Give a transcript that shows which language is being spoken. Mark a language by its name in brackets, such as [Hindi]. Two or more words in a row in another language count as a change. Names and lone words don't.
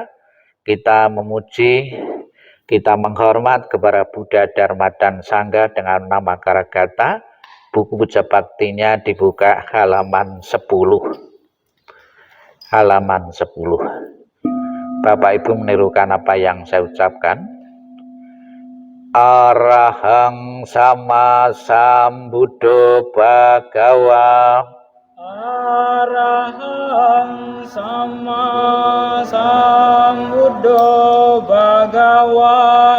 [Indonesian] Kita memuji, kita menghormat kepada Buddha, Dharma, dan Sangha dengan nama Karagata. Buku puja baktinya dibuka halaman 10. Halaman 10. Bapak Ibu menirukan apa yang saya ucapkan. [Pali] Arahang sama sambuddho bhagawa. Arahang sama sambuddho bhagawa.